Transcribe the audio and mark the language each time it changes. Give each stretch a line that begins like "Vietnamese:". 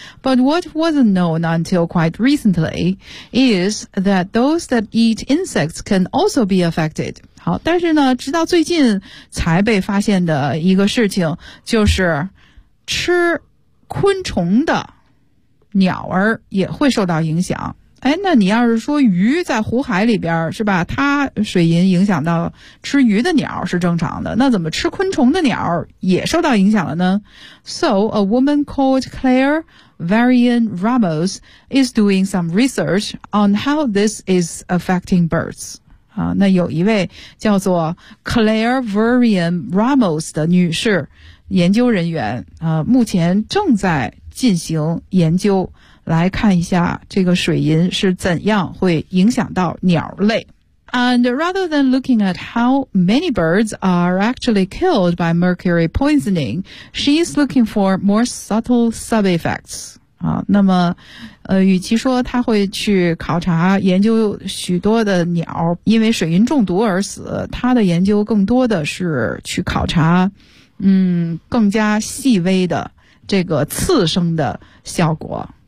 English: But what wasn't known until quite recently is that those that eat insects can also be affected.
Chinese: 好，但是呢，直到最近才被发现的一个事情，就是吃昆虫的鸟儿也会受到影响。哎，那你要是说鱼在湖海里边是吧，它水银影响到吃鱼的鸟是正常的，那怎么吃昆虫的鸟也受到影响了呢？
English: So a woman called Claire Varian Ramos is doing some research on how this is affecting birds.
Chinese: 啊，那有一位叫做 Claire Varian Ramos 的女士研究人员啊，目前正在进行研究，来看一下这个水银是怎样会影响到鸟类。
English: And rather than looking at how many birds are actually killed by mercury poisoning, she's looking for more subtle sub-effects.
Chinese: 啊，那么与其说他会去考察研究许多的鸟因为水银中毒而死，他的研究更多的是去考察更加细微的这个次生的效果。